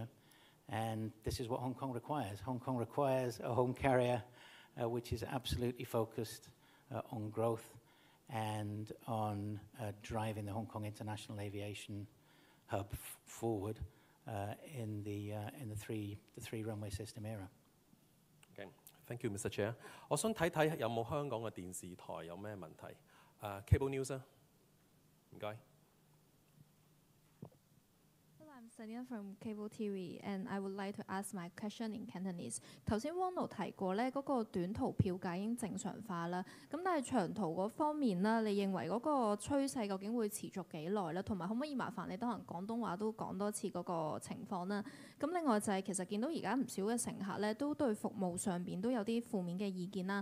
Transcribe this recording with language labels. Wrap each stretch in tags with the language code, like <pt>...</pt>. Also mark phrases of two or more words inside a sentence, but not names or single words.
<en>And this is what Hong Kong requires. Hong Kong requires a home carrier which is absolutely focused on growth and on driving the Hong Kong international aviation hub forward in the three runway system era. Okay, thank you, Mr. Chair.</en> <yue>我想睇睇有冇香港嘅電視台有咩問題？Cable News 啊，唔該。</yue> <en>I'm Selina from Cable TV, and I would like to ask my question in Cantonese.</en> <yue>頭先 Wono 提過咧，嗰個短途票價已經正常化啦。咁但係長途嗰方面啦，你認為嗰個趨勢究竟會持續幾耐咧？同埋可唔可以麻煩你得閒廣東話都講多次嗰個情況啦？咁另外就係其實見到而家唔少嘅乘客咧，都對服務上邊都有啲負面嘅意見啦。</yue>